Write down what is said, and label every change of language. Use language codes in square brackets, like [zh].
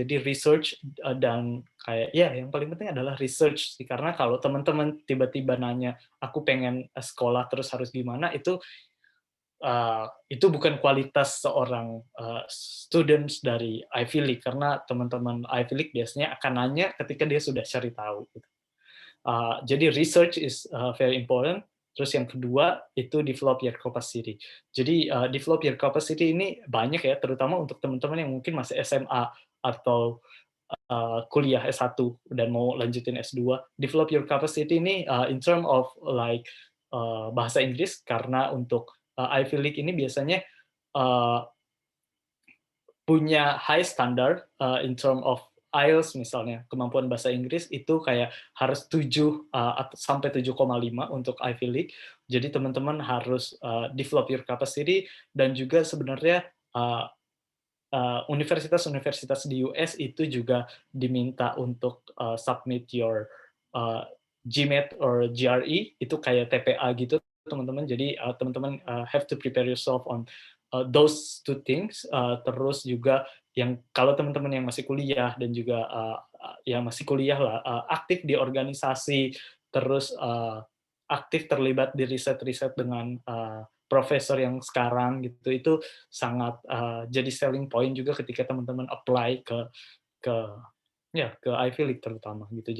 [id] Jadi research dan kayak ya yang paling penting adalah research sih, karena kalau teman-teman tiba-tiba nanya, "Aku pengen sekolah terus harus gimana?" Itu bukan kualitas seorang students dari Ivy League, karena teman-teman Ivy League biasanya akan nanya ketika dia sudah cari tahu gitu. [en] Jadi research is very important. [id] Terus yang kedua itu [en] develop your capacity. [id] Jadi [en] develop your capacity [id] ini banyak ya, terutama untuk teman-teman yang mungkin masih SMA atau kuliah S1 dan mau lanjutin S2. [en] Develop your capacity [id] ini [en] in term of like [id] bahasa Inggris, karena untuk Ivy League ini biasanya punya [en] high standard in term of [id] IELTS misalnya, kemampuan bahasa Inggris itu kayak harus 7 sampai 7,5 untuk Ivy League. Jadi teman-teman harus [en] develop your capacity, [id] dan juga sebenarnya universitas-universitas di US itu juga diminta untuk [en] submit your GMAT or GRE, [id] itu kayak TPA gitu teman-teman. Jadi teman-teman [en] have to prepare yourself on those two things. [id] Terus juga yang kalau teman-teman yang masih kuliah dan juga yang masih kuliah lah, aktif di organisasi, terus aktif terlibat di riset-riset dengan profesor yang sekarang gitu, itu sangat jadi selling point juga ketika teman-teman apply ke ke Ivy League terutama gitu.